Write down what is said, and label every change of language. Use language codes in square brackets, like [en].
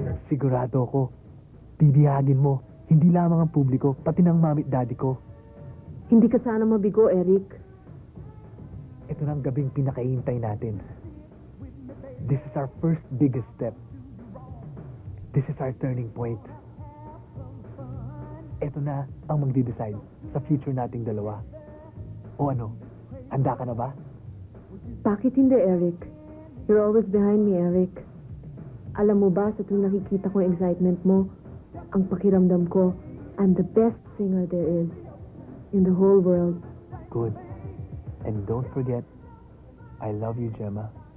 [tl] Sigurado ako, bibihagin mo, hindi lamang ang publiko, pati ng mami at daddy ko. Hindi ka sana mabigo, Eric. Ito na ang gabing pinakahihintay natin. [en] This is our first biggest step. This is our turning point. [tl] Ito na ang magdi-decide sa future nating dalawa. O ano, handa ka na ba? Bakit hindi, Eric? [en] You're always behind me, Eric. [tl] Alam mo ba, sa tuwing nakikita ko yung excitement mo, ang pakiramdam ko, [en] I'm the best singer there is in the whole world. Good. And don't forget, I love you, Gemma.